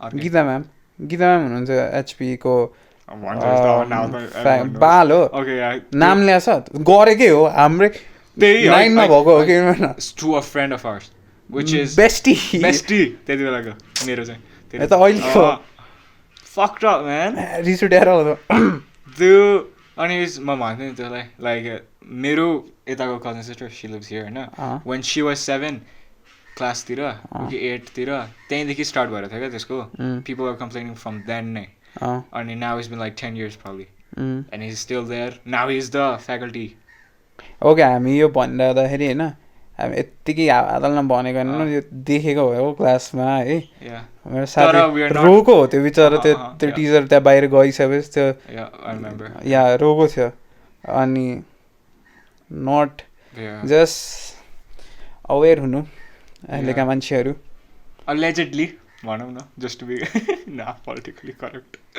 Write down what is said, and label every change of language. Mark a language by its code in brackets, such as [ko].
[ne] Gita ma'am हुनुहुन्छ एचपीको भन्छ बाल हो [en] Okay, yeah. [ne] नाम ल्याएछ गरेकै हो हाम्रै त्यही 9 मा भएको हो कि [en] to a friend of ours, which is bestie [ne] त्यति बेलाको मेरो चाहिँ यता अहिलेको [en] fucked up, man. [ne] रिस उठेर हो त्यो अनि म भन्थेँ नि त्यसलाई लाइक मेरो यताको [en] cousin sister, she lives here [ne] होइन, [en] when she was 7 [ne] क्लासतिर कि 8 तिर त्यहीँदेखि स्टार्ट भएर थियो क्या त्यसको. [en] People were complaining from then नै. अनि now it's been like 10 years probably. And he's still there. Now he's the faculty. [ne] Okay हामी यो भनिरहँदाखेरि होइन हामी यत्तिकै आदलमा भनेको होइन यो देखेको भयो क्लासमा है मेरो साथी रोको हो त्यो बिचरा त्यो टिचर त्यहाँ बाहिर गइसकेपछि त्यो या रोको थियो अनि [en] not just aware [ne] हुनु अहिलेका मान्छेहरू [en] allegedly [ne] भनौँ न [en] just to be not politically correct.